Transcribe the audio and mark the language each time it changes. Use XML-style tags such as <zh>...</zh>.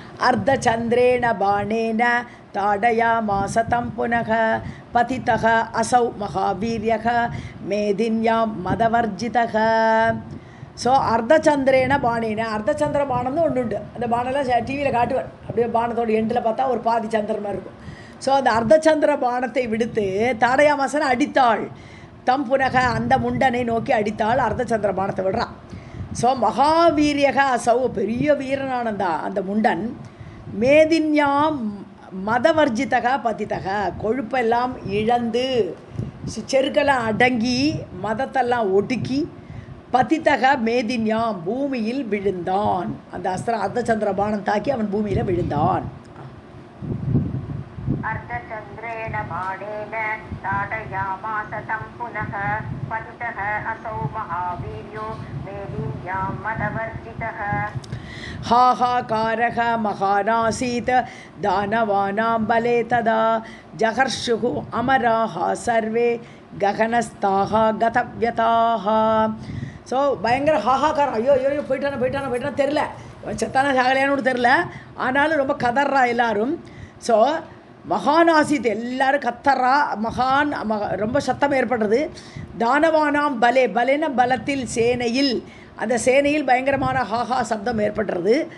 <sa>अर्धचन्द्रेण बाणेन ताडयामास तं पुनः पतितः असौ महावीर्यः मेदिन्यां मदवर्जितः.</sa> <ta>ஸோ</ta> <sa>அர்த்தச்சந்திரேன பாணின,</sa> <ta>அர்த்தச்சந்திர பானம்னு ஒன்று உண்டு. அந்த பானெல்லாம் டிவியில் காட்டுவேன், அப்படியே பானத்தோட எண்டில் பார்த்தா ஒரு பாதி சந்திரன் மாதிரி இருக்கும். ஸோ அந்த அர்த்தச்சந்திர பானத்தை விடுத்து தாடயாமாசனை அடித்தாள்.</ta> <sa>தம் புனக,</sa> <ta>அந்த முண்டனை நோக்கி அடித்தாள், அர்த்தச்சந்திர பானத்தை விடுறான். ஸோ</ta> <sa>மகாவீரியக அசௌ,</sa> <ta>பெரிய வீரனானந்தா அந்த முண்டன்.</ta> <sa>மேதின்யாம் மதவர்ஜிதக பதித்தக,</sa> <ta>கொழுப்பெல்லாம் இழந்து செருக்கெல்லாம் அடங்கி மதத்தெல்லாம் ஒடுக்கி பதித்தக மேதின்யாம், பூமியில் விழுந்தான். அந்த அர்த்தச்சந்திர பானம் தாக்கி அவன் பூமியில் விழுந்தான்.</ta> <sa>अर्धचन्द्रेण बाणेन ताडयामास तं पुनः पतितः असौ महावीर्यो मेदिन्यां मदवर्जितः. हाहाकारः महानासीत् दानवानां बले तदा जहर्षुः अमराः सर्वे गगनस्ताः गतव्यताः.</sa> <ta>ஸோ பயங்கர ஹாஹாக்காரம், ஐயோ ஐயோ போயிட்டானா தெரில, செத்தானா சாகலையானு தெரில, ஆனாலும் ரொம்ப கதறா எல்லாரும். ஸோ</ta> <sa>மகானாசித்,</sa> <ta>எல்லாரும் கத்தரா, ரொம்ப சத்தம் ஏற்படுறது.</ta> <sa>தானவானாம் பலே,</sa> <ta>பலேன பலத்தில், சேனையில், அந்த சேனையில் பயங்கரமான ஹாஹா சப்தம் ஏற்படுறது.</ta>